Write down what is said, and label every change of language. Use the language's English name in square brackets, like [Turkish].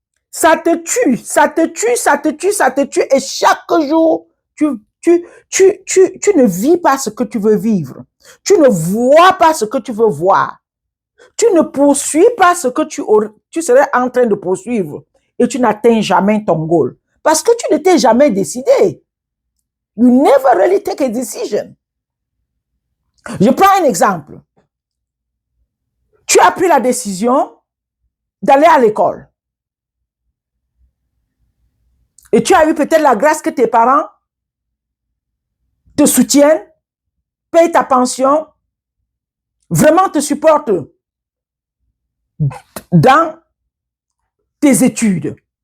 [French] Ça te tue, ça te tue, ça te tue, ça te tue et chaque jour, tu ne vis pas ce que tu veux vivre. Tu ne vois pas ce que tu veux voir. Tu ne poursuis pas ce que tu serais en train de poursuivre et tu n'atteins jamais ton goal. Parce que tu ne t'es jamais décidé. [English] You never really take a decision. [French] Je prends un exemple. Tu as pris la décision d'aller à l'école. Et tu as eu peut-être la grâce que tes parents te soutiennent, payent ta pension, vraiment te supportent dans tes études.